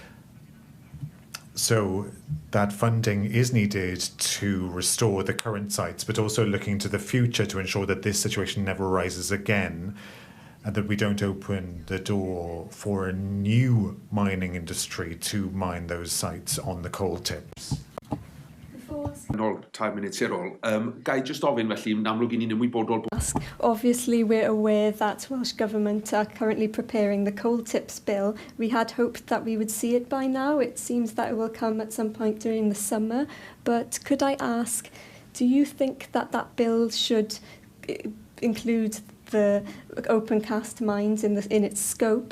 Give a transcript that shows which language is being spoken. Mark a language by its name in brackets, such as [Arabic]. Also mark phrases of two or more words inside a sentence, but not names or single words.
[English] So that funding is needed to restore the current sites, but also looking to the future to ensure that this situation never arises again, and that we don't open the door for a new mining industry to mine those sites on the coal tips. [Welsh] Nôl, 5 minutes ar ôl. Gai just ofyn felly, yn amlwg i ni'n ymwybodol. [English] Obviously, we're aware that Welsh Government are currently preparing the coal tips bill. We had hoped that we would see it by now. It seems that it will come at some point during the summer. But could I ask, do you think that that bill should include the open cast mines in its scope?